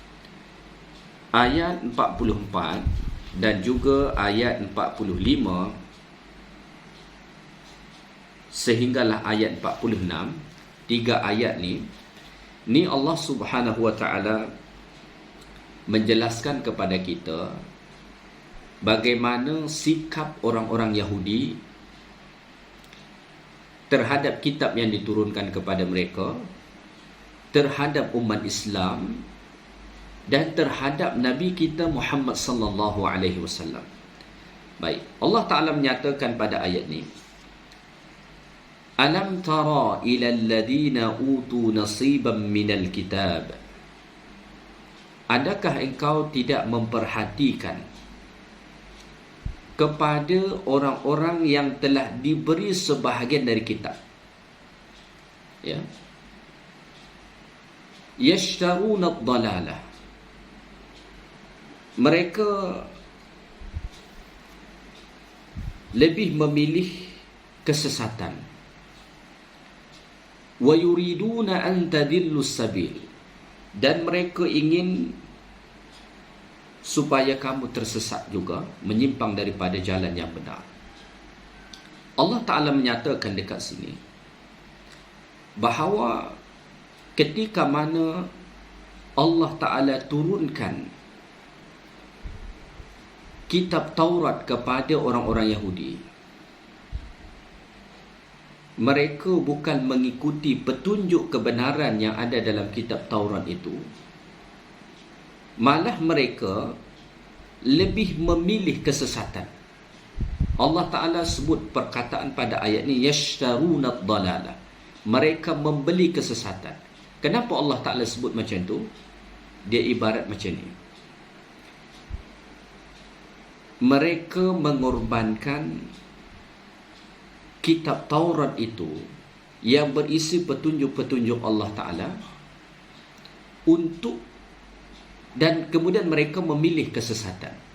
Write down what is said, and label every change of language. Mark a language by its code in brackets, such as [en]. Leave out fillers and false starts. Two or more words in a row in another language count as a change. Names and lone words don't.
[ms] Ayat 44 dan juga ayat 45 sehinggalah ayat 46, tiga ayat ni Allah [ar] سبحانه وتعالى [ms] menjelaskan kepada kita bagaimana sikap orang-orang Yahudi terhadap kitab yang diturunkan kepada mereka, terhadap umat Islam dan terhadap Nabi kita Muhammad [ar] صلى الله عليه وسلم. [ms] Baik, Allah Taala menyatakan pada ayat ni, [ar] ألم تر إلى الذين أوتوا نصيبا من الكتاب. [ms] Adakah engkau tidak memperhatikan kepada orang-orang yang telah diberi sebahagian dari kitab? [ar] Ya. يشترون الضلالة. [ms] Mereka lebih memilih kesesatan. [ar] ويريدون أن تضلوا السبيل. [ms] Dan mereka ingin supaya kamu tersesat juga, menyimpang daripada jalan yang benar. Allah Ta'ala menyatakan dekat sini bahawa ketika mana Allah Ta'ala turunkan kitab Taurat kepada orang-orang Yahudi, mereka bukan mengikuti petunjuk kebenaran yang ada dalam kitab Taurat itu, malah mereka lebih memilih kesesatan. Allah Ta'ala sebut perkataan pada ayat ni, [ar] يشترون الضلالة. [ms] Mereka membeli kesesatan. Kenapa Allah Ta'ala sebut macam tu? Dia ibarat macam ni. Mereka mengorbankan kitab Taurat itu yang berisi petunjuk-petunjuk Allah Ta'ala dan kemudian mereka memilih kesesatan.